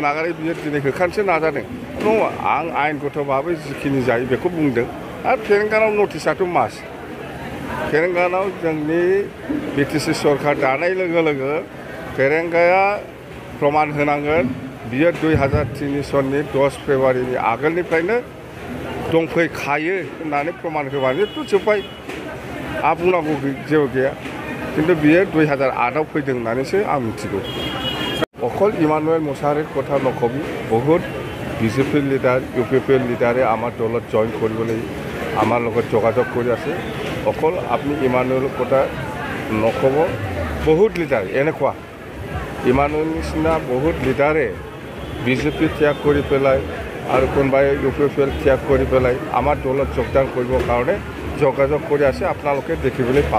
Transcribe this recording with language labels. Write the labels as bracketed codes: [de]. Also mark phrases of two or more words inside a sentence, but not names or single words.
[brx] नागारै बियो दिनै होखारनोसो नाजादों नङा आं आयेनगत भाबै जिखिनि जायो बेखौ बुंदों आरो फेरेंगानाव नटिसआथ' मास फेरेंगानाव जोंनि बिटिसि सरकार दानाय लोगो लोगो फेरेंगाया प्रमाण होनांगोन बियो 2003 सननि 10 फेब्रुवारिनि आगोलनिफ्रायनो दंफैखायो होननानै प्रमाण होबानोथ' जोब्बाय बुंनांगौ जेबो गैया खिन्थु बियो 2008आव फैदों होननानैसो आं मिथिगौ [as] অকল ইমানুৱেল মুছাহাৰীৰ কথা নকবি বহুত BJP লিডাৰ UPPL লিডাৰে আমাৰ দলত জইন কৰিবলৈ আমাৰ লগত যোগাযোগ কৰি আছে অকল আপুনি ইমানুৱেলৰ কথা নকব বহুত লিডাৰ এনেকুৱা ইমানুৱেল নিচিনা বহুত লিডাৰে BJP ত্যাগ কৰি পেলাই আৰু কোনোবাই UPPL ত্যাগ কৰি পেলাই আমাৰ দলত যোগদান কৰিবৰ কাৰণে যোগাযোগ কৰি আছে আপোনালোকে দেখিবলৈ পাব